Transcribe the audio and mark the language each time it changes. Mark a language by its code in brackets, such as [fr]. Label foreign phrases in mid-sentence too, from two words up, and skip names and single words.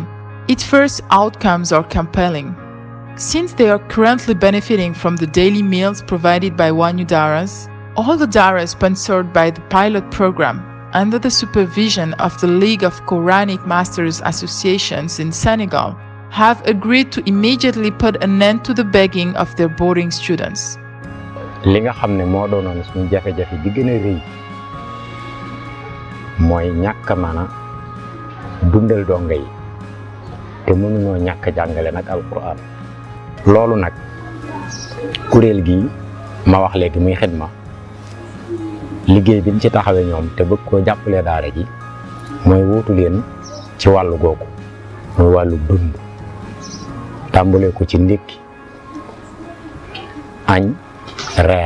[en] Its first outcomes are compelling. Since they are currently benefiting from the daily meals provided by Wanyu Daaras, all the Daaras sponsored by the pilot program, under the supervision of the League of Quranic Masters Associations in Senegal, have agreed to immediately put an end to the begging of their boarding students. [wo] li nga xam ne moo doonoon suñu jafe-jafe bi gën a rëy mooy ñàkk a mën a dundal donga yi te mënunoo ñàkk a jàngale nag alquran. loolu nag kuréel gi ma wax léegi muy Khidma liggéey bi ñu ci taxawee ñoom te bëgg koo jàppalee daara ji mooy wuutu leen ci wàllu googu mooy wàllu dund tàmbalee ko ci ndékki añ reer.